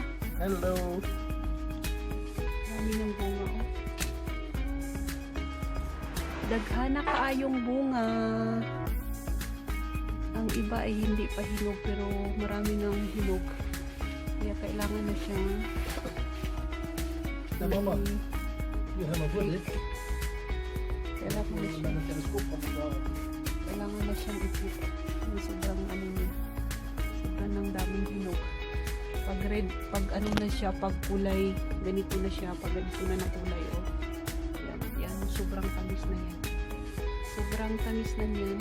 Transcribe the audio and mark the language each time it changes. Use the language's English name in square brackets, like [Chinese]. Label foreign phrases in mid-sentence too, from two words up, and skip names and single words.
[English] Hello. [Filipino] Dami ng bunga, oh. [Cebuano] Daghana kaayong bunga. [Filipino] Ang iba ay hindi pa hinog pero marami nang hinog. Kaya kailangan na siyang [Dutch] Ja, mama. Je hebt helemaal goed, hè? [Filipino] kailangan na [Dutch] Met [Filipino] siyang [Dutch] een telescoop van de [Filipino] kailangan na siyang ipit. Sobrang ano niya. Sobrang ng daming hinog. Pag red, pag ano na siya, pag kulay, ganito na siya, pag ganito na kulay, oh. Yan, sobrang tamis na yan. Sobrang tamis na yan.